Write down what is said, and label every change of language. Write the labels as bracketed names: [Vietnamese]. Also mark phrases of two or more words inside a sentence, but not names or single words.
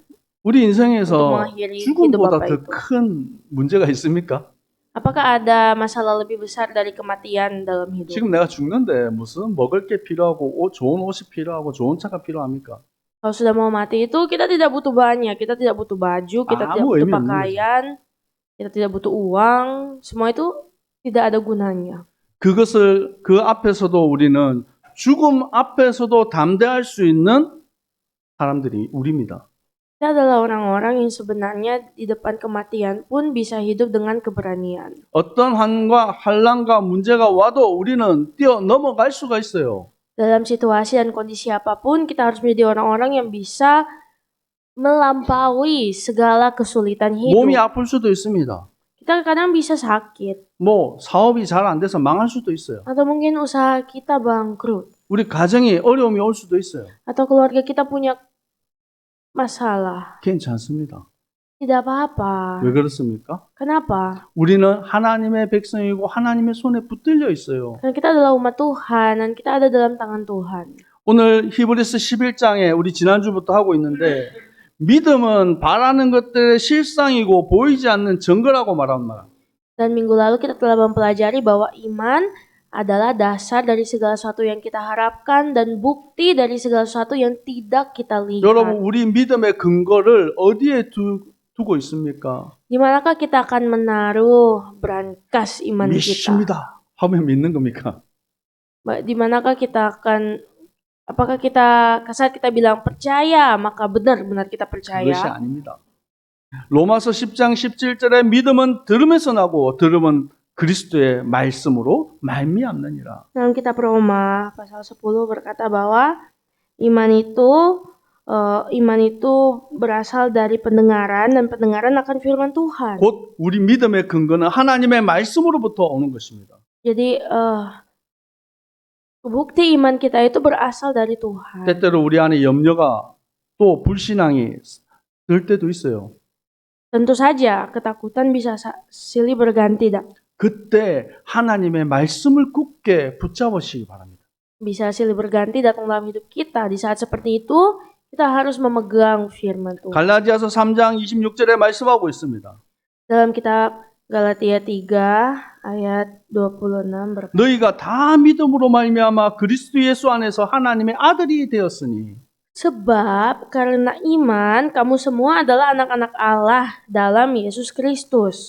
[Korean] 우리 [Indonesian] untuk [Korean] 인생에서 [Indonesian] mengakhiri hidup [Korean] 죽음보다 [Indonesian] Bapak [Korean] 더 [Indonesian] itu. [Korean] 큰 문제가 있습니까? [Indonesian] Apakah ada masalah lebih besar dari kematian dalam hidup? [Korean] 지금 내가 죽는데 무슨 먹을 게 필요하고 좋은 옷이 필요하고 좋은 차가 필요합니까? [Indonesian] Kalau sudah mau mati itu kita tidak butuh banyak, kita tidak butuh baju, kita tidak Amu, butuh ini pakaian, kita tidak butuh uang, semua itu tidak ada gunanya. [Korean] 그것을 그 앞에서도 우리는 죽음 앞에서도 담대할 수 있는 사람들이 우리입니다. [Indonesian] Kita adalah orang-orang yang sebenarnya di depan kematian pun bisa hidup dengan keberanian. [Korean] 어떤 환란과 문제가 와도 우리는 뛰어넘어갈 수가 있어요. [Indonesian] Dalam situasi dan kondisi apapun, kita harus menjadi orang-orang yang bisa melampaui segala kesulitan [Korean] 몸이 [Indonesian] hidup. [Korean] 아플 수도 있습니다. [Indonesian] Kita kadang bisa sakit, [Korean] 뭐 사업이 잘 안 돼서 망할 수도 있어요. [Indonesian] atau mungkin usaha kita bangkrut, [Korean] 우리 가정에 어려움이 올 수도 있어요. [Indonesian] atau keluarga kita punya masalah. [Korean] 괜찮습니다. [Indonesian] Tidak apa-apa. [Korean] 왜 그렇습니까? [Indonesian] Kenapa? [Korean] 우리는 하나님의 백성이고 하나님의 손에 붙들려 있어요. [Indonesian] Karena kita adalah umat Tuhan dan kita ada dalam tangan Tuhan. [Korean] 오늘 히브리서 11장에 우리 지난주부터 하고 있는데 믿음은 바라는 것들의 실상이고 보이지 않는 증거라고 말한 말. [Indonesian] Dan minggu lalu kita telah mempelajari bahwa iman adalah dasar dari segala sesuatu yang kita harapkan dan bukti dari segala sesuatu yang tidak kita [Korean] 여러분, [Indonesian] lihat. [Korean] 우리 믿음의 근거를 어디에 두고 있습니까? [Indonesian] Di manakah kita akan menaruh berangkas iman kita? [Korean] 믿습니다 하면 믿는 겁니까? [Indonesian] Di manakah kita akan, apakah kita saat kita bilang percaya maka benar-benar kita [Korean] 그것이 [Indonesian] percaya? [Korean] 아닙니다. 로마서 10장 17절에 믿음은 들음에서 나고 들음은 그리스도의 말씀으로 말미암느니라. [Indonesian] Dalam kitab Roma pasal 10 berkata bahwa iman itu berasal dari pendengaran dan pendengaran akan firman Tuhan. [Korean] 곧 우리 믿음의 근거는 하나님의 말씀으로부터 오는 것입니다. [Indonesian] Jadi bukti iman kita itu berasal dari Tuhan. [Korean] 때때로 우리 안에 염려가 또 불신앙이 들 때도 있어요. [Indonesian] Tentu saja ketakutan bisa silih berganti, dak. [Korean] 그때 하나님의 말씀을 굳게 붙잡으시기 바랍니다. [Indonesian] Bisa silih berganti datang dalam hidup kita. Di saat seperti itu, kita harus memegang firman Tuhan. [Korean] 갈라디아서 3장 26절에 말씀하고 있습니다. [Indonesian] Dalam kitab Galatia 3 ayat 26 berkata, [Korean] 너희가 다 믿음으로 말미암아 그리스도 예수 안에서 하나님의 아들이 되었으니 [Indonesian] sebab karena iman kamu semua adalah anak-anak Allah dalam Yesus Kristus.